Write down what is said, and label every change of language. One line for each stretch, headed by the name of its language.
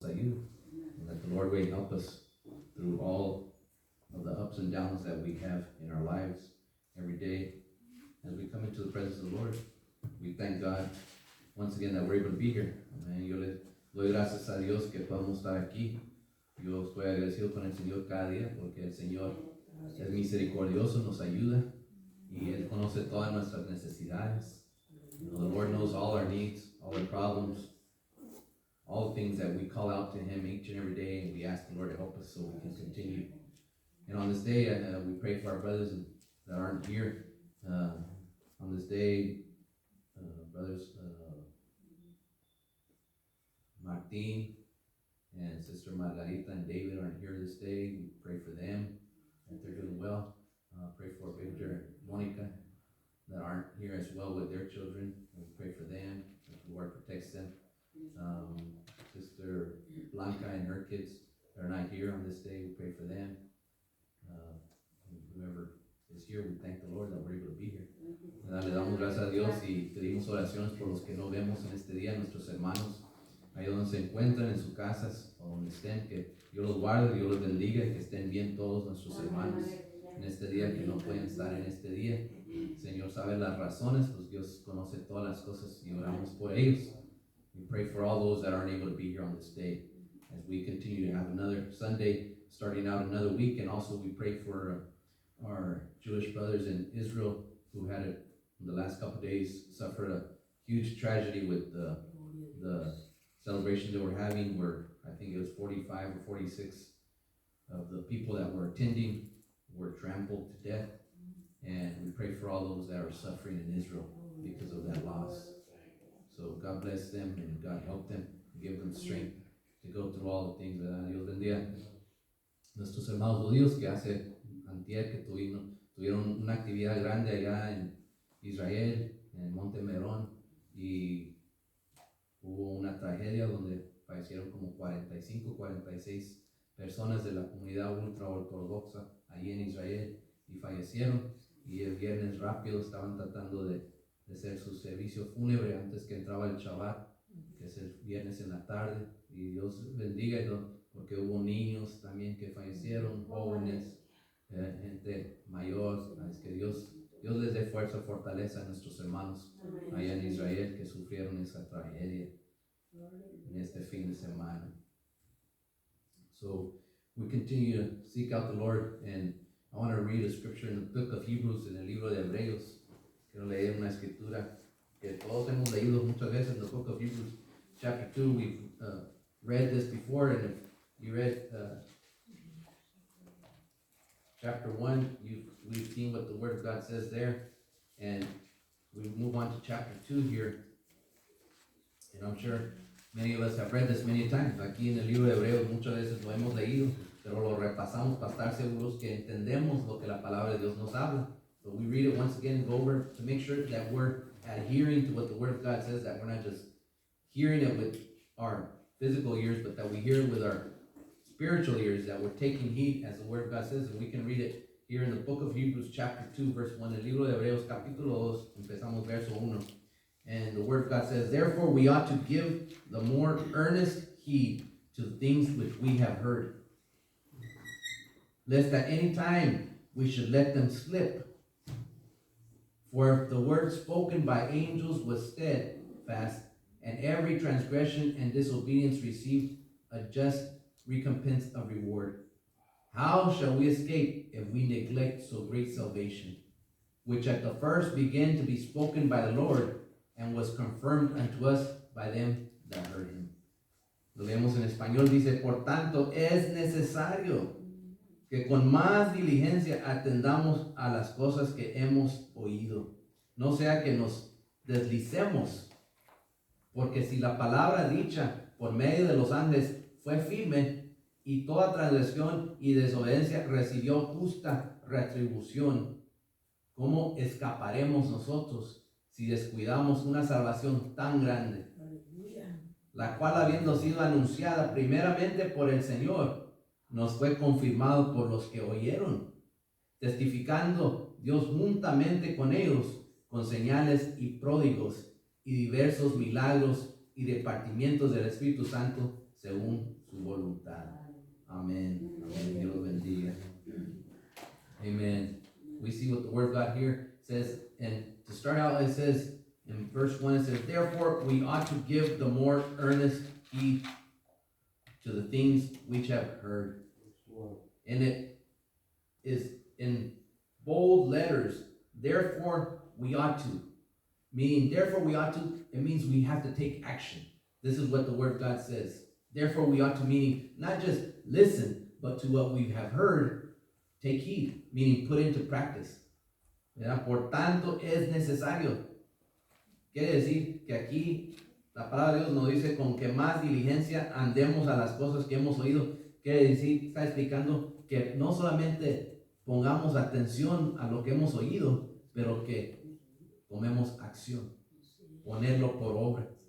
English: Lord will help us through all of the ups and downs that we have in our lives every day. As we come into the presence of the Lord, we thank God once again that we're able to be here. Amen.
Spanish: Yo le doy gracias a Dios que podemos estar aquí. Yo estoy agradecido con el Señor cada día porque el Señor es misericordioso, nos ayuda y Él conoce todas nuestras necesidades.
English: You know, the Lord knows all our needs, all our problems, all the things that we call out to Him each and every day, and we ask the Lord to help us so we can continue. And on this day, we pray for our brothers that aren't here. On this day, brothers Martin and Sister Margarita and David aren't here this day. We pray for them, that they're doing well. Pray for Victor and Monica that aren't here as well with their children. We pray for them, that the Lord protects them. Sister Blanca and her kids that are not here on this day, we pray for them. Whoever is here, we thank the Lord that we're able to be here.
Spanish: Le damos gracias a Dios y pedimos oraciones por los que no vemos en este día, nuestros hermanos, ahí donde se encuentran, en sus casas o donde estén, que Dios los guarde, Dios los bendiga y que estén bien todos nuestros hermanos en este día que no pueden estar en este día. El Señor sabe las razones, pues Dios conoce todas las cosas y oramos por ellos.
English: We pray for all those that aren't able to be here on this day as we continue to have another Sunday, starting out another week, and also we pray for our Jewish brothers in Israel who had in the last couple of days suffered a huge tragedy with the celebration that we're having, where I think it was 45 or 46 of the people that were attending were trampled to death, and we pray for all those that are suffering in Israel because of that loss. So God bless them and God help them, give them strength to go through all the things.
Spanish: Dios bendiga nuestros hermanos judíos que hace antier que tuvieron una actividad grande allá en Israel, en Monte Merón, y hubo una tragedia donde fallecieron como 45, 46 personas de la comunidad ultra-ortodoxa allí en Israel y fallecieron, y el viernes rápido estaban tratando de hacer su servicio fúnebre antes que entraba el Shabbat, que es el viernes en la tarde, y Dios bendiga, porque hubo niños también que fallecieron, jóvenes, gente mayor. Es que Dios les dé fuerza, fortaleza a nuestros hermanos allá en Israel que sufrieron esa tragedia en este fin de semana.
English: So we continue to seek out the Lord, and I want to read a scripture in the book of Hebrews,
Spanish: en el libro de Hebreos. Quiero leer una escritura que todos hemos leído muchas veces
English: in the book of Hebrews, chapter 2. We've read this before, and if you read chapter 1, we've seen what the Word of God says there, and we move on to chapter 2 here, and I'm sure many of us have read this many times.
Spanish: Aquí en el libro de Hebreos muchas veces lo hemos leído, pero lo repasamos para estar seguros que entendemos lo que la palabra de Dios nos habla.
English: But we read it once again, go over to make sure that we're adhering to what the Word of God says, that we're not just hearing it with our physical ears, but that we hear it with our spiritual ears, that we're taking heed as the Word of God says. And we can read it here in the book of Hebrews chapter 2 verse 1,
Spanish: el libro de Hebreos capítulo 2, empezamos verso 1.
English: And the Word of God says, therefore we ought to give the more earnest heed to the things which we have heard, lest at any time we should let them slip. For if the word spoken by angels was steadfast, and every transgression and disobedience received a just recompense of reward, how shall we escape if we neglect so great salvation, which at the first began to be spoken by the Lord, and was confirmed unto us by them that heard him?
Spanish: Lo leemos en español, dice, por tanto es necesario que con más diligencia atendamos a las cosas que hemos oído, no sea que nos deslicemos, porque si la palabra dicha por medio de los ángeles fue firme, y toda transgresión y desobediencia recibió justa retribución, ¿cómo escaparemos nosotros si descuidamos una salvación tan grande, la cual habiendo sido anunciada primeramente por el Señor, nos fue confirmado por los que oyeron, testificando Dios juntamente con ellos, con señales y pródigos y diversos milagros y repartimientos del Espíritu Santo según su voluntad? Amén. Amén. Dios los bendiga. Amen.
English: We see what the word of God here says, and to start out, it says in verse 1, it says, therefore we ought to give the more earnest heed to the things which have heard. And it is in bold letters, therefore we ought to. Meaning, therefore we ought to, it means we have to take action. This is what the word of God says. Therefore we ought to, meaning not just listen, but to what we have heard, take heed, meaning put into practice.
Spanish: ¿Verdad? Por tanto es necesario. Quiere decir que aquí la palabra de Dios nos dice con que más diligencia andemos a las cosas que hemos oído. Quiere decir, está explicando que no solamente pongamos atención a lo que hemos oído, pero que tomemos acción, ponerlo por obra.